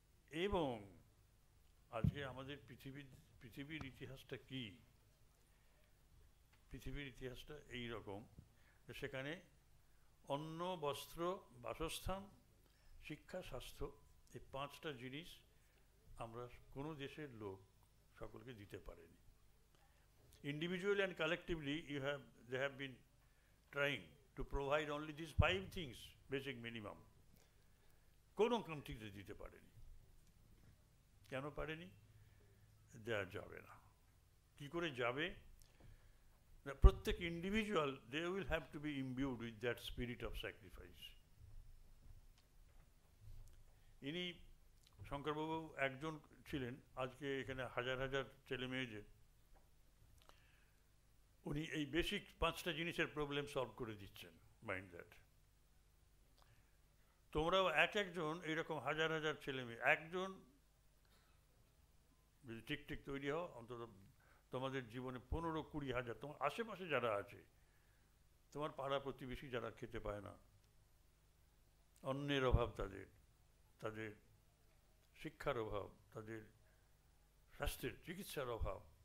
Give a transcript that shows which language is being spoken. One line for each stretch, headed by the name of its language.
Bangla: এবং আজকে আমাদের পৃথিবীর ইতিহাসটা কি? পৃথিবীর ইতিহাসটা এই রকম, সেখানে অন্ন, বস্ত্র, বাসস্থান, শিক্ষা, স্বাস্থ্য, এই 5টা জিনিস আমরা কোনো দেশের লোক সকলকে দিতে পারেনি।
English: Individually and collectively they have been trying to provide only these 5 things, basic minimum.
Bangla: কোনো কান্ট্রিতে দিতে পারেনি। কেন পারেনি? দেওয়া যাবে না। কি করে যাবে?
English: প্রত্যেক individual, they will have to be imbued with that spirit of sacrifice.
Bangla: ইনি শঙ্করবাবু একজন ছিলেন, আজকে এখানে হাজার হাজার ছেলে মেয়েদের উনি এই বেসিক 5টা জিনিসের প্রবলেম সলভ করে দিচ্ছেন।
English: Mind that.
Bangla: তোমরাও একজন এইরকম হাজার হাজার ছেলে মেয়ে, একজন যদি ঠিক তৈরি হও, অন্তত তোমাদের জীবনে 15-20 হাজার তোমার আশেপাশে যারা আছে, তোমার পাড়া প্রতিবেশী যারা খেতে পায় না, অন্যের অভাব, তাদের শিক্ষার অভাব, তাদের স্বাস্থ্যের চিকিৎসার অভাব।